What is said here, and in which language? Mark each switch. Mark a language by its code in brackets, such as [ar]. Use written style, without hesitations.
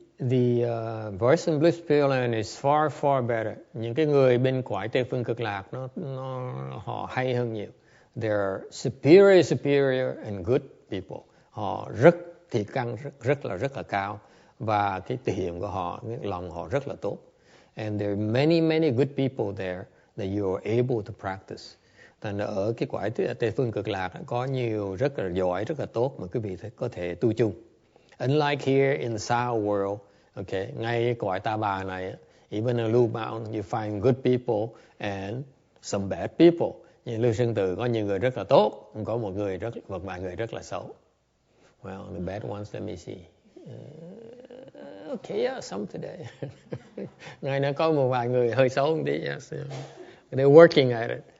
[en] The Voice and Bliss Pure Land is far better. [vi] Những cái người bên cõi Tây phương cực lạc họ hay hơn nhiều. [en] They're superior and good people. [vi] Họ rất thì căn rất là cao, và cái thể hiện của họ, cái lòng họ rất là tốt. [en] And there are many good people there that you are able to practice. [vi] Thành ra ở cái cõi Tây phương cực lạc có nhiều rất là giỏi, rất là tốt mà quý vị có thể tu chung. [en] Unlike here in the South world, okay, [vi] ngay cái cõi Ta Bà này, [en] even in Blue Mountain, you find good people and some bad people. [vi] Như Lưu Sơn Từ có nhiều người rất là tốt, có một vài người rất là xấu. [en] Well, the bad ones, let me see. Okay, yeah, some today. [vi] Ngày nay có một vài người hơi xấu một tí. [en] Yes, they're working at it.